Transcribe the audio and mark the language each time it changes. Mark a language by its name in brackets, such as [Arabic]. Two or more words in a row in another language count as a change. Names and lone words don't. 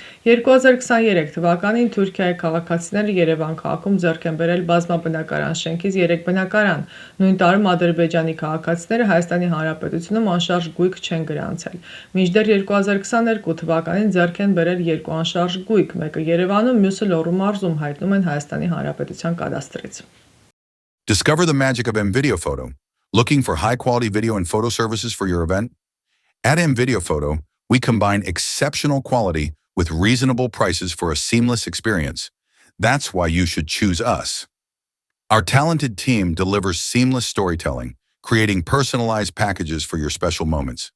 [Armenian] 2023 թվականին Թուրքիայի քաղաքացիները Երևան քաղաքում ձեռք են բերել բազմաբնակարան շենքից 3 բնակարան։ Նույն տարում Ադրբեջանի քաղաքացիները Հայաստանի Հանրապետությունում անշարժ գույք չեն գրանցել։ Մինչդեռ 2022 թվականին ձեռք են բերել 2 անշարժ գույք, մեկը Երևանում, մյուսը Լոռու մարզում, հայտնում են Հայաստանի Հանրապետության կադաստրից։ [English] Discover the magic of M-Video Photo. Looking for high-quality video and photo services for your event? At M-Video Photo, we combine exceptional quality with reasonable prices for a seamless experience. That's why you should choose us. Our talented team delivers seamless storytelling, creating personalized packages for your special moments.